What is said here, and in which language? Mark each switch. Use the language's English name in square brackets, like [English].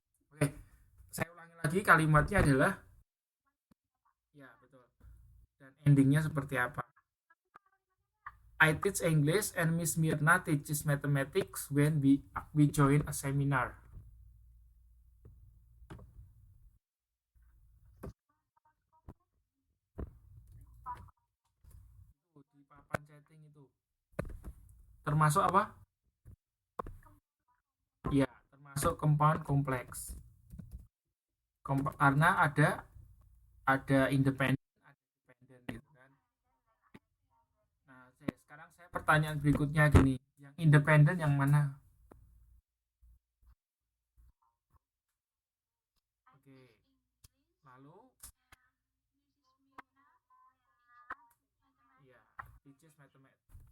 [Indonesian] Oke, saya ulangi lagi, kalimatnya adalah ya betul. Dan endingnya seperti apa? [English] I teach English and Miss Mirna teaches mathematics when we join a seminar. [Indonesian] Di papan chatting itu termasuk apa? Ya, termasuk compound kompleks. Karena ada independen, ada dependen gitu kan. Nah, sekarang saya pertanyaan berikutnya gini, yang independen yang mana? Oke, lalu ya, [English] teaches mathematics.